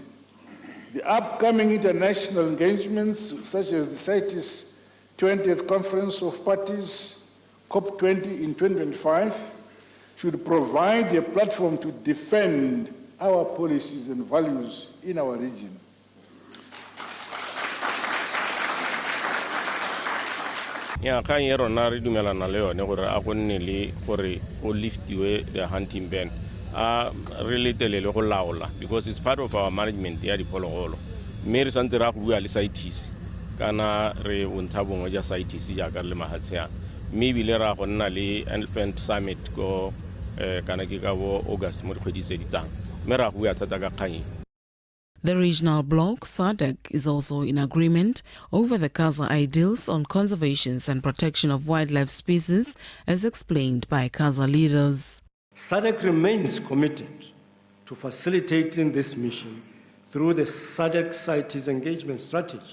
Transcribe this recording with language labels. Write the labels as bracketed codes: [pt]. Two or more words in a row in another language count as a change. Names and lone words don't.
[en] The upcoming international engagements, such as the CITES 20th Conference of Parties, COP20 in 2025, should provide a platform to defend our policies and values in our region. [tn] Ya ka yero na re dumela na le yone gore a go nne le gore o liftiwe [en] the hunting ban really [tn] telele go laola [en] because it's part of our management [tn] ya diphologolo mme re santse ra go bua le CITES kana re bontsha bongwe ja CITES ja ka le mahatshe mme bile ra go nna le [en] elephant summit [tn] go kana ke ka bo August mo kgwedi tse ditang mme ra go bua thata ka kgang. [en] The regional bloc, SADC, is also in agreement over the KAZA ideals on conservation and protection of wildlife species, as explained by KAZA leaders. SADC remains committed to facilitating this mission through the SADC CITES engagement strategy.